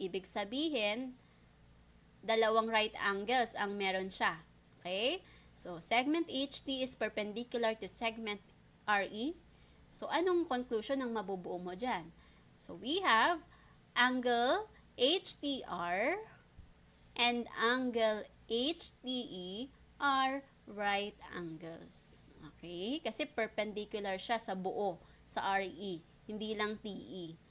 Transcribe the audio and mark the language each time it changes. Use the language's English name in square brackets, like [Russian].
[Filipino] Ibig sabihin, dalawang right angles ang meron siya. Okay? [English] So, segment HT is perpendicular to segment RE. [Filipino] So, anong conclusion ang mabubuo mo dyan? [English] So, we have angle HTR and angle HTE are right angles. [Filipino] Okay? Kasi perpendicular siya sa buo, sa RE, hindi lang TE.